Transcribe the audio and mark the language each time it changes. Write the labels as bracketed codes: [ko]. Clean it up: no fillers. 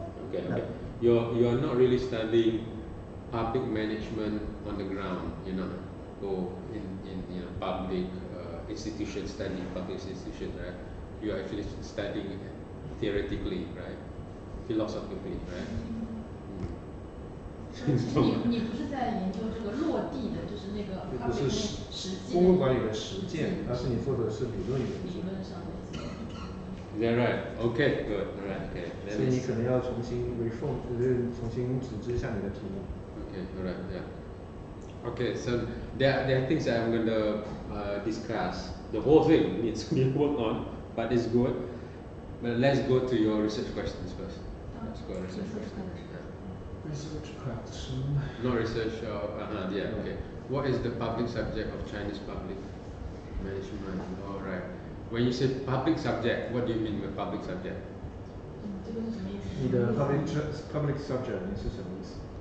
[en] Okay. You're not really studying public management on the ground. You're not go in public institutions, studying public institutions, right? You are actually studying theoretically, right? Philosophically, right? [zh] 你不是在研究这个落地的，就是那个不是实际公共管理的实践，而是你做的是理论研究。理论上的。 [en] Is that right? Okay, good. Alright, okay. [zh] 所以你可能要重新 reform， 就是重新组织一下你的题目。 [en] Okay, alright, yeah. Okay, so there are things that I'm going to discuss. The whole thing needs to be worked on, but it's good. But let's go to your research questions first. Let's go to research questions. Research question. Not research, yeah, okay. What is the public subject of Chinese public management? Alright. When you say public subject, what do you mean by public subject? [zh] 这个是什么意思？你的 public subject 你是什么意思？